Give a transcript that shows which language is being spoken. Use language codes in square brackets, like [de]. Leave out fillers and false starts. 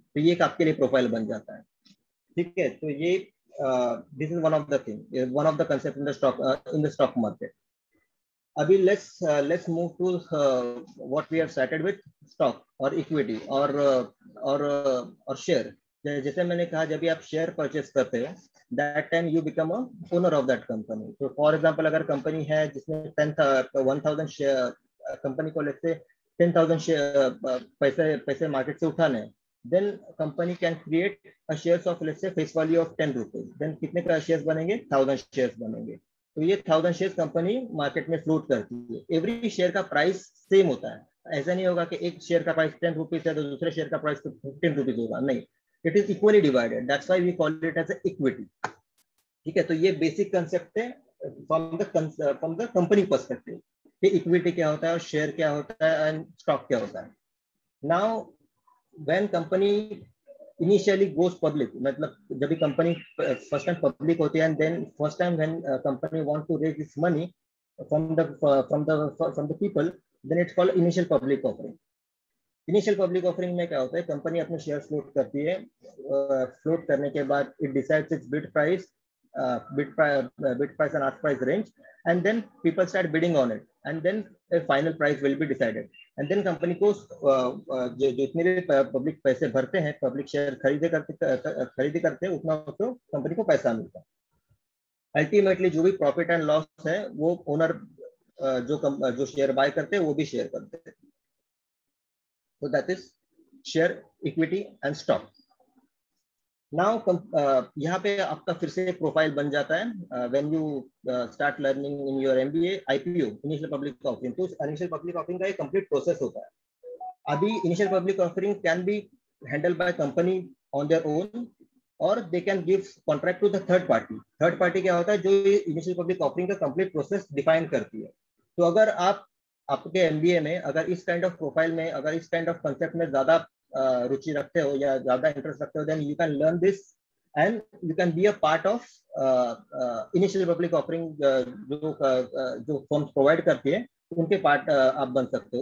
[hi] तो ये एक आपके लिए प्रोफाइल बन जाता है. ठीक है. तो ये [en] This is one of the thing, one of the concept in the stock market. अभी let's move to what we have started with stock और equity और share. [hi] जैसे मैंने कहा, जब भी आप शेयर परचेस करते हो, [en] that time you become a owner of that company. So for example, [hi] अगर कंपनी है जिसमें 10,000 शेयर, कंपनी को लेते 10,000 शेयर पैसे मार्केट से उठाने, [en] then company can create a shares of let's say face value of 10 rupees. [hi] Then कितने का शेयर्स बनेंगे? 1000 शेयर्स बनेंगे. तो ये 1000 शेयर्स कंपनी मार्केट में फ्लोट करती है. एवरी शेयर का प्राइस सेम होता है. ऐसा नहीं होगा कि एक शेयर का प्राइस 10 रुपीज है तो दूसरे शेयर का प्राइस 15 रुपीज होगा. [en] नहीं, it is equally divided. That's why we call it as a equity. [hi] ठीक है. तो ये बेसिक कंसेप्ट है [en] from the company perspective [hi] कि इक्विटी क्या होता है और शेयर क्या होता है एंड स्टॉक क्या होता है. [en] now when company initially goes public, [hi] मतलब जब भी कंपनी फर्स्ट टाइम पब्लिक होती है, [en] And then first time when company want to raise this money from the people, then it's called initial public offering. [hi] Initial public offering में क्या होता है? Company अपने शेयर फ्लोट करती है. फ्लोट करने के बाद [en] it decides its bid price and ask price range, and then people start bidding on it, and then a final price will be decided, [hi] and then company को जो जितने भी पब्लिक पैसे भरते हैं, पब्लिक शेयर खरीदे करते हैं, उतना उसको कंपनी को पैसा मिलता है. अल्टीमेटली जो भी प्रॉफिट एंड लॉस है वो ओनर जो शेयर बाय करते हैं वो भी शेयर करते हैं. [en] So that is share, equity and stock. [hi] Now यहाँ पे आपका फिर से एक प्रोफाइल बन जाता है [en] when you start learning in your MBA. IPO, initial public offering. [hi] तो initial public offering का एक complete process होता है. [en] अभी initial public offering can be handled by company on their own, or they can give contract to the third party. [hi] Third party क्या होता है? जो initial public offering का complete process define करती है. तो अगर आपके MBA में अगर इस काइंड ऑफ प्रोफाइल में, अगर इस काइंड ऑफ कंसेप्ट में ज्यादा रुचि रखते हो या ज्यादा इंटरेस्ट रखते हो, [en] Then you can learn this and you can be a part of initial public offering. [hi] जो फर्म्स प्रोवाइड करती है उनके पार्ट आप बन सकते हो.